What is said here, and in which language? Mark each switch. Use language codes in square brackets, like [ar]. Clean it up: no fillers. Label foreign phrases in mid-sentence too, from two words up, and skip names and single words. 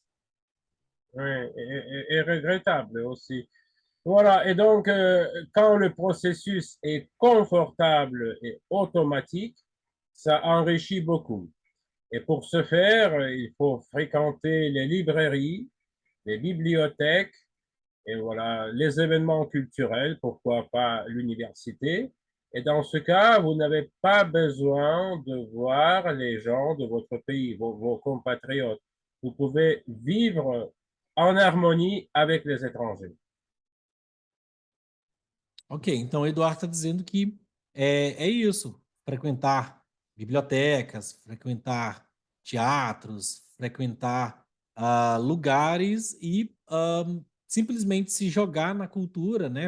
[fr] Oui, et regrettable aussi. Voilà, et donc quand le processus est confortable et automatique, ça enrichit beaucoup. Et pour ce faire, il faut fréquenter les librairies, les bibliothèques, et voilà, les événements culturels, pourquoi pas l'université. Et dans ce cas, vous n'avez pas besoin de voir les gens de votre pays, vos compatriotes. Vous pouvez vivre en harmonie avec les étrangers. [pt] Ok, então o Eduardo está dizendo que é isso, frequentar bibliotecas, frequentar teatros, frequentar lugares e simplesmente se jogar na cultura, né?